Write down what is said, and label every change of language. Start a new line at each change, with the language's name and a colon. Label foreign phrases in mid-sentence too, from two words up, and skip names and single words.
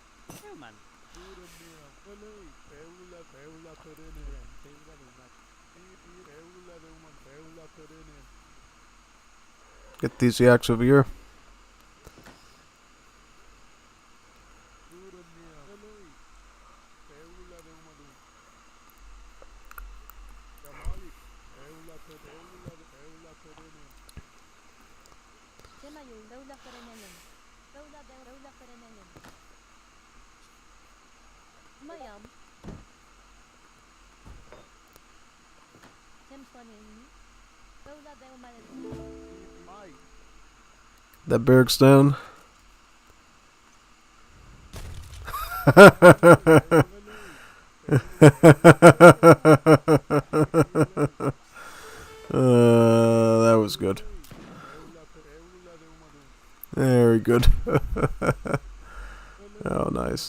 English: Human. Get these yaks over here. Semayu, Daula Karenanin. Daula Karenanin. Mayam. Semswanin. Daula Daumalan. That barracks down. That was good. Very good. Oh, nice.